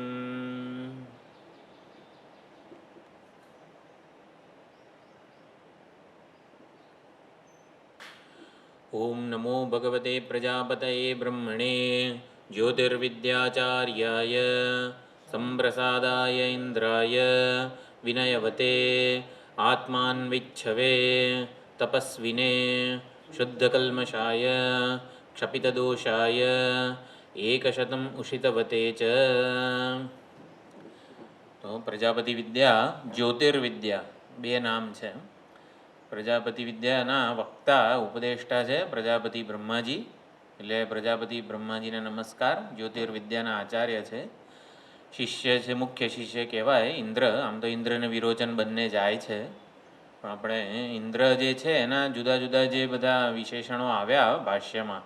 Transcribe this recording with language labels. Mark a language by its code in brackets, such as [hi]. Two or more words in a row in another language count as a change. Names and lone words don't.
[sa] ओम नमो भगवते प्रजापतये ब्रह्मणे ज्योतिर्विद्याचार्याय संप्रसादाय इंद्राय विनयवते आत्मान्विच्छवे तपस्विने शुद्धकल्मषाय क्षपितदोषाय एकशतम् उषितवते च। [gu] તો પ્રજાપતિ વિદ્યા જ્યોતિર્વિદ્યા બે નામ હૈ। प्रजापति विद्याના વક્તા ઉપદેષ્ટા છે પ્રજાપતિ બ્રહ્માજી, એટલે પ્રજાપતિ બ્રહ્માજીને નમસ્કાર. જ્યોતિર્વિદ્યાના આચાર્ય છે, શિષ્ય છે, મુખ્ય શિષ્ય કહેવાય ઇન્દ્ર. આમ તો ઇન્દ્રને વિરોચન બંને જાય છે, પણ આપણે ઇન્દ્ર જે છે એના જુદા જુદા જે બધા વિશેષણો આવ્યા ભાષ્યમાં.